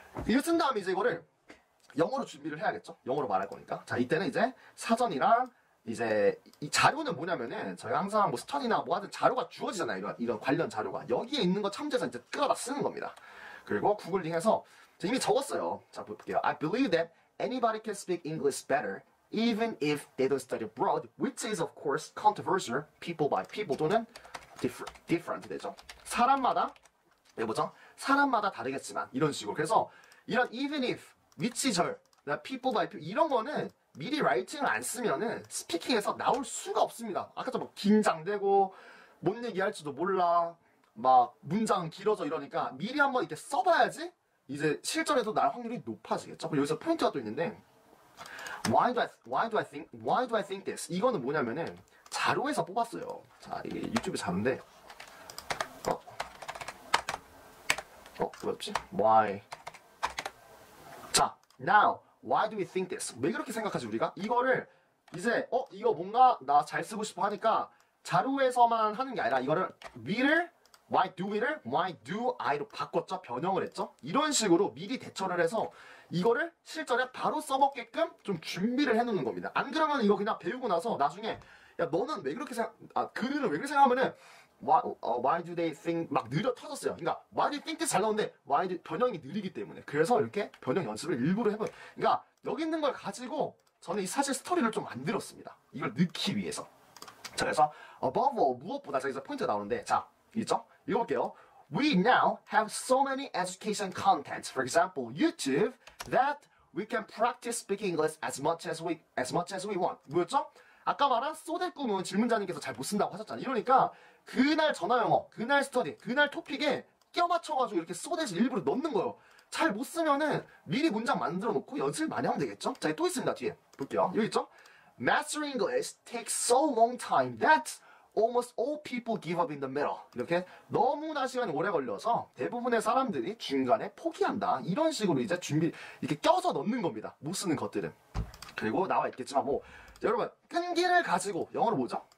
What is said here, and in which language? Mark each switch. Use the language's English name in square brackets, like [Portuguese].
[Korean] 이거 쓴 다음에 이제 이거를 영어로 준비를 해야겠죠? 영어로 말할 거니까. 자 이때는 이제 사전이랑 이제 이 자료는 뭐냐면은 저희가 항상 뭐 스터디나 뭐 하든 자료가 주어지잖아요. 이런 관련 자료가 여기에 있는 거 참조해서 이제 끌어다 쓰는 겁니다. 그리고 구글링해서 이미 적었어요. 자 볼게요. [English] I believe that anybody can speak English better even if they don't study abroad, which is of course controversial. People by people 또는 different 되죠. [Korean] 사람마다 뭐죠? 사람마다 다르겠지만 이런 식으로. 그래서 이런 even if, which절, people by people 이런 거는 미리 라이팅을 안 쓰면은 스피킹에서 나올 수가 없습니다. 아까처럼 뭐 긴장되고 뭔 얘기할지도 몰라 막 문장 길어져 이러니까 미리 한번 이렇게 써봐야지 이제 실전에도 날 확률이 높아지겠죠. 그리고 여기서 포인트가 또 있는데 [English] why do I think this? [Korean] 이거는 뭐냐면은 자료에서 뽑았어요. 자 이게 유튜브 자료인데 뭐였지? [English] Why? 자 now Why do we think this? [Korean] 왜 그렇게 생각하지 우리가? 이거를 이제 이거 뭔가 나 잘 쓰고 싶어 하니까 자료에서만 하는 게 아니라 이거를 we를 why do I로 바꿨죠? 변형을 했죠? 이런 식으로 미리 대처를 해서 이거를 실전에 바로 써먹게끔 좀 준비를 해놓는 겁니다. 안 그러면 이거 그냥 배우고 나서 나중에 야 너는 왜 그렇게 그들은 왜 그렇게 생각하면은 [English] why do they think [Korean] 막 느려 터졌어요. 그러니까 [English] why do you think this [Korean] 잘 나오는데 변형이 느리기 때문에 그래서 이렇게 변형 연습을 일부러 해봐요. 그러니까 여기 있는 걸 가지고 저는 이 사실 스토리를 좀 만들었습니다. 이걸 넣기 위해서. 자 그래서 [English] above all [Korean] 무엇보다 여기서 포인트가 나오는데 자 있죠? 읽어볼게요. [English] We now have so many education contents, for example, YouTube, that we can practice speaking English as much as we want. [Korean] 뭐였죠? 아까 말한 소대 꿈은 질문자님께서 잘 못 쓴다고 하셨잖아요. 이러니까 그날 전화영어, 그날 스터디, 그날 토픽에 껴맞춰가지고 이렇게 소댓을 일부러 넣는 거예요. 잘 못 쓰면은 미리 문장 만들어 놓고 연습을 많이 하면 되겠죠? 자, 또 있습니다. 뒤에. 볼게요. 여기 있죠? [English] Mastering English takes so long time that almost all people give up in the middle. [Korean] 이렇게 너무나 시간이 오래 걸려서 대부분의 사람들이 중간에 포기한다. 이런 식으로 이제 이렇게 껴서 넣는 겁니다. 못 쓰는 것들은. 그리고 나와 있겠지만 뭐 여러분 끈기를 가지고 영어로 뭐죠?